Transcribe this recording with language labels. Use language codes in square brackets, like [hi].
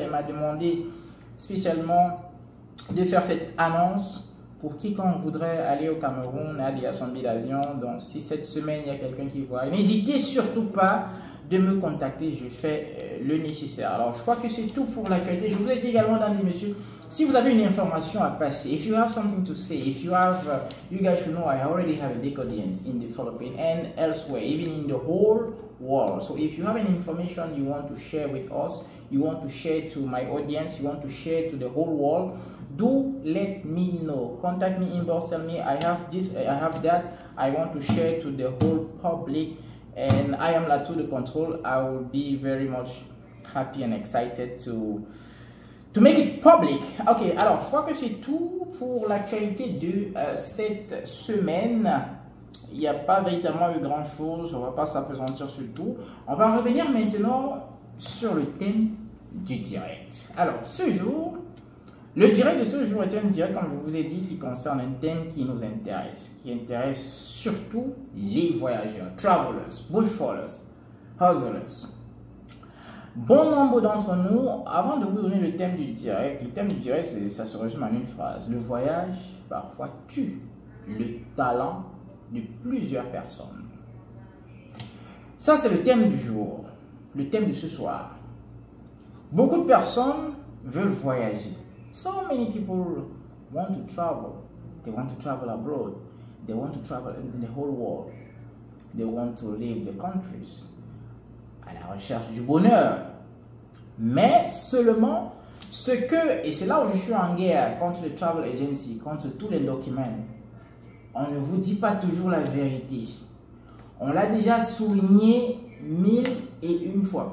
[fr] Elle m'a demandé spécialement de faire cette annonce pour quiconque voudrait aller au Cameroun, aller à son billet d'avion. Donc si cette semaine il y a quelqu'un qui voit, n'hésitez surtout pas de me contacter, je fais le nécessaire. Alors je crois que c'est tout pour l'actualité. Je vous ai dit également, mesdames et messieurs, Si vous avez une information à passer, [en] if you have something to say, if you have, you guys should know I already have a big audience in the Philippines and elsewhere, even in the whole world. So if you have any information you want to share with us, you want to share to my audience, you want to share to the whole world, do let me know. Contact me, inbox, tell me I have this, I have that, I want to share to the whole public, and I am Latou de Control. I will be very much happy and excited to make it public. [fr] Ok, alors je crois que c'est tout pour l'actualité de cette semaine. Il n'y a pas véritablement eu grand chose, on ne va pas s'apesantir sur tout. On va revenir maintenant sur le thème du direct. Alors ce jour, le direct de ce jour est un direct, comme je vous ai dit, qui concerne un thème qui nous intéresse, qui intéresse surtout les voyageurs, travelers, bushfallers, hustlers. Bon nombre d'entre nous, avant de vous donner le thème du direct, ça se résume en une phrase. Le voyage, parfois, tue le talent de plusieurs personnes. Ça, c'est le thème du jour, le thème de ce soir. Beaucoup de personnes veulent voyager. [en] So many people want to travel. They want to travel abroad. They want to travel in the whole world. They want to leave the countries. [fr] À la recherche du bonheur. Mais seulement ce que, et c'est là où je suis en guerre contre les travel agencies, contre tous les documents, on ne vous dit pas toujours la vérité. On l'a déjà souligné 1001 fois.